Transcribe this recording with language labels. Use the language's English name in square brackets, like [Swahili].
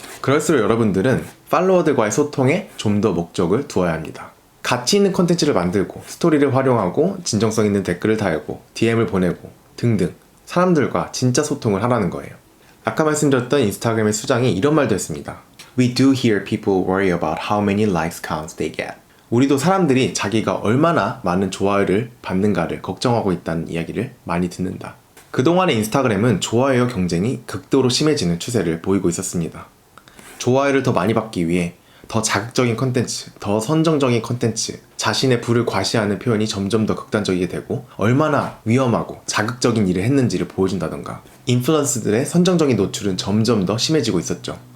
[Korean] 그럴수록 여러분들은 팔로워들과의 소통에 좀 더 목적을 두어야 합니다. 가치 있는 컨텐츠를 만들고 스토리를 활용하고 진정성 있는 댓글을 달고 DM을 보내고 등등 사람들과 진짜 소통을 하라는 거예요. 아까 말씀드렸던 인스타그램의 수장이 이런 말도 했습니다. [English] We do hear people worry about how many likes counts they get. [Korean] 우리도 사람들이 자기가 얼마나 많은 좋아요를 받는가를 걱정하고 있다는 이야기를 많이 듣는다. 그동안의 인스타그램은 좋아요 경쟁이 극도로 심해지는 추세를 보이고 있었습니다. 좋아요를 더 많이 받기 위해 더 자극적인 컨텐츠, 더 선정적인 컨텐츠, 자신의 부를 과시하는 표현이 점점 더 극단적이게 되고 얼마나 위험하고 자극적인 일을 했는지를 보여준다던가 인플루언서들의 선정적인 노출은 점점 더 심해지고 있었죠.